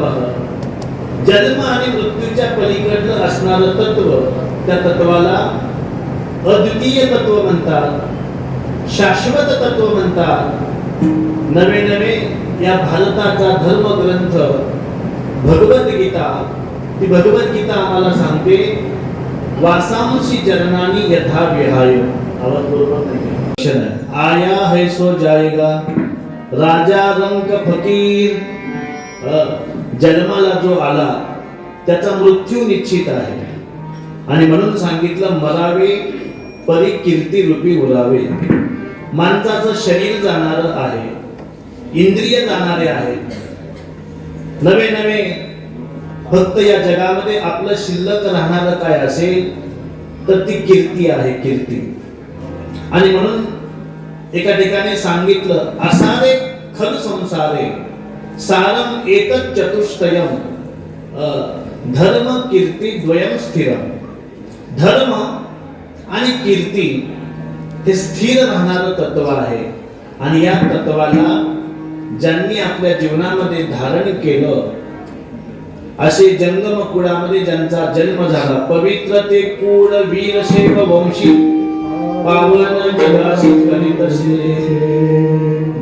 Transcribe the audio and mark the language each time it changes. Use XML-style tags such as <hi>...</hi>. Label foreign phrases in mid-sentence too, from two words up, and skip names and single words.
<mr>जन्म आणि मृत्यूच्या पलीकडलं असणारं तत्व, त्या तत्वाला अद्वितीय तत्व म्हणतात, शाश्वत तत्व म्हणतात। नवे नवे या भारताचा धर्मग्रंथ भगवद्गीता, ती भगवद्गीता आम्हाला सांगते</mr> <sa>वासांसी जरनानी यथा विहाय।</sa> <mr>आवाज बरोबर नाही?</mr> <hi>आया है सो जाएगा, राजा रंग फकीर।</hi> <mr>जन्माला जो आला त्याचा मृत्यू निश्चित आहे आणि म्हणून सांगितलं मरावे परी कीर्ती रूपी उरावे। माणसाचं शरीर जाणार आहे, इंद्रिय जाणारे आहेत, नवे नवे फक्त या जगामध्ये आपलं शिल्लक राहणारं काय असेल तर ती कीर्ती आहे, कीर्ती। आणि म्हणून एका ठिकाणी सांगितलं</mr> <sa>असारे खल संसारे सारम एतत् चतुष्टयम धर्म कीर्ती द्वयम स्थिरम।</sa> <mr>धर्म आणि कीर्ती हे स्थिर राहणारं तत्व आहे आणि या तत्वाला ज्यांनी आपल्या जीवनामध्ये धारण केलं, असे जंगम कुळामध्ये ज्यांचा जन्म झाला, पवित्र ते कुळ वीरशैव वंशी पावन जगासी कलितसे।</mr>